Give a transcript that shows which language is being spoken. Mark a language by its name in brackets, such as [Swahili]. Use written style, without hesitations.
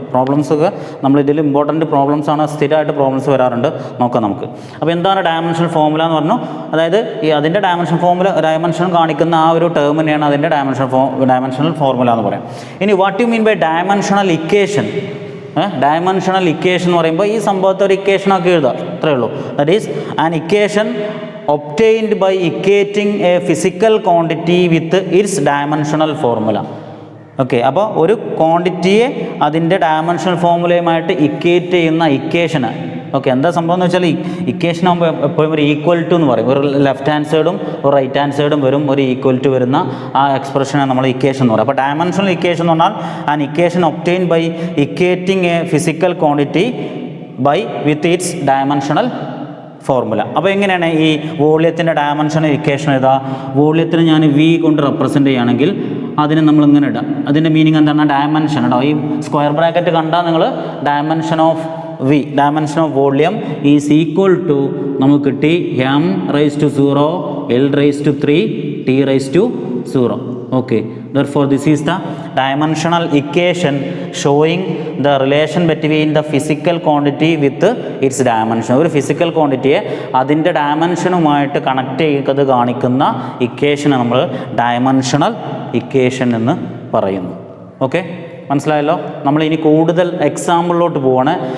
[Malayalam] പ്രോബ്ലംസൊക്കെ നമ്മളിതിൽ ഇമ്പോർട്ടൻറ്റ് പ്രോബ്ലംസാണ്, സ്ഥിരമായിട്ട് പ്രോബ്ലംസ് വരാറുണ്ട്, നോക്കാം നമുക്ക്. അപ്പോൾ എന്താണ് ഡയമെൻഷണൽ ഫോർമുല എന്ന് പറഞ്ഞു? അതായത് ഈ അതിൻ്റെ ഡയമെൻഷൻ കാണിക്കുന്ന ആ ഒരു ടേമിനെയാണ് അതിൻ്റെ ഡയമെൻഷണൽ ഫോർമുല എന്ന് പറയാം. ഇനി [English] What you mean by dimensional equation? [Malayalam] Dimensional equation എന്ന് പറയുമ്പോൾ ഈ സംഭവത്തെ ഒരു ഇക്വേഷനൊക്കെ എഴുതുക, അത്രയേ ഉള്ളൂ. [English] That is an equation obtained by equating a physical quantity with its dimensional formula. [Malayalam] Okay, അപ്പോൾ ഒരു ക്വാണ്ടിറ്റിയെ അതിൻ്റെ ഡയമെൻഷണൽ ഫോർമുലയുമായിട്ട് ഇക്വേറ്റ് ചെയ്യുന്ന ഇക്വേഷന് ഓക്കെ, എന്താ സംഭവം എന്ന് വെച്ചാൽ ഇക്വേഷൻ ആകുമ്പോൾ എപ്പോഴും ഒരു ഈക്വൽ ടു എന്ന് പറയും. ഒരു ലെഫ്റ്റ് ഹാൻഡ് സൈഡും ഒരു റൈറ്റ് ഹാൻഡ് സൈഡും വരും, ഒരു ഈക്വൽ ടു വരുന്ന ആ എക്സ്പ്രഷനാണ് നമ്മൾ ഇക്വേഷൻ എന്ന് പറയും. അപ്പോൾ ഡയമെൻഷണൽ ഇക്വേഷൻ എന്ന് പറഞ്ഞാൽ [English] An equation obtain by equating a physical quantity by with its dimensional formula. [Malayalam] അപ്പോൾ എങ്ങനെയാണ് ഈ വോള്യത്തിൻ്റെ ഡയമെൻഷണൽ ഇക്വേഷൻ എഴുതുക? വോള്യത്തിന് ഞാൻ വി കൊണ്ട് റെപ്രസെൻറ്റ് ചെയ്യുകയാണെങ്കിൽ അതിന് നമ്മൾ ഇങ്ങനെ ഇടാം. അതിൻ്റെ മീനിങ് എന്താണ്? ഡയമെൻഷൻ കേട്ടോ. ഈ സ്ക്വയർ ബ്രാക്കറ്റ് കണ്ടാൽ നിങ്ങൾ [English] dimension of V, dimension of volume is equal to [Malayalam] നമുക്ക് കിട്ടി m⁻⁴, l⁻3, t⁻0. [English] Okay, therefore this is the dimensional equation showing the relation between the physical quantity with its dimension. [Malayalam] ഒരു physical ക്വാണ്ടിറ്റിയെ അതിൻ്റെ ഡയമെൻഷനുമായിട്ട് connect ചെയ്ത് കാണിക്കുന്ന ഇക്വേഷനെ നമ്മൾ dimensional equation എന്ന് പറയുന്നു. Okay, മനസ്സിലായല്ലോ? നമ്മൾ ഇനി കൂടുതൽ എക്സാമ്പിളിലോട്ട് പോവാണ്.